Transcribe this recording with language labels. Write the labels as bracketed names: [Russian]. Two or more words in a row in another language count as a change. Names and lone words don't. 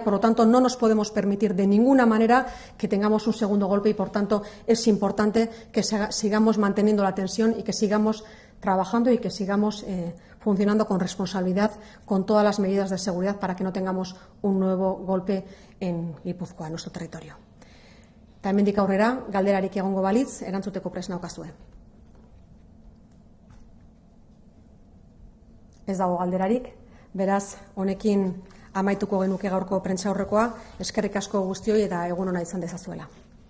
[Spanish] Por lo tanto, no nos podemos permitir de ninguna manera que tengamos un segundo golpe y, por tanto, es importante que sigamos manteniendo la tensión y que sigamos trabajando y que sigamos funcionando con responsabilidad, con todas las medidas de seguridad para que no tengamos un nuevo golpe en Guipúzcoa, en nuestro territorio. [Basque] Eta hemendik aurrera, galderarik egongo balitz, erantzuteko prest naukazue. Ez dago galderarik, beraz, honekin amaituko genuke gaurko prentsaurrekoa. Eskerrik asko guztioi eta egun ona izan dezazuela.